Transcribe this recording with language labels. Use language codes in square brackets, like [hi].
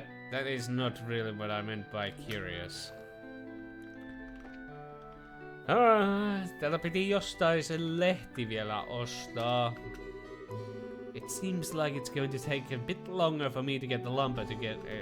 [en] That is not really what I meant by curious. [fi] Täällä piti jostain se lehti vielä ostaa. [en] It seems like it's going to take a bit longer for me to get the lumber to get...